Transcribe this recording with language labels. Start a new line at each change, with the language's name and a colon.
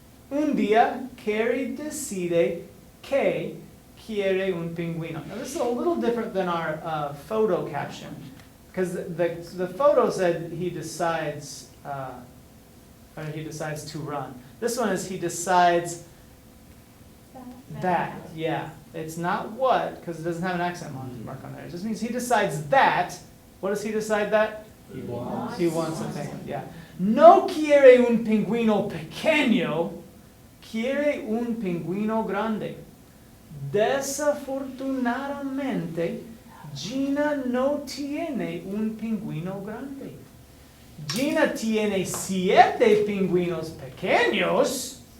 Spanish: Un día, Carrie decide que quiere un pingüino.
English: Now, this is a little different than our photo caption, because the photo said he decides, or he decides to run. This one is he decides that. Yeah, it's not what, because it doesn't have an accent mark on there. It just means he decides that. What does he decide that? He wants. He wants a penguin, yeah.
Spanish: No quiere un pingüino pequeño, quiere un pingüino grande. Desafortunadamente, Gina no tiene un pingüino grande. Gina tiene 7 pingüinos pequeños.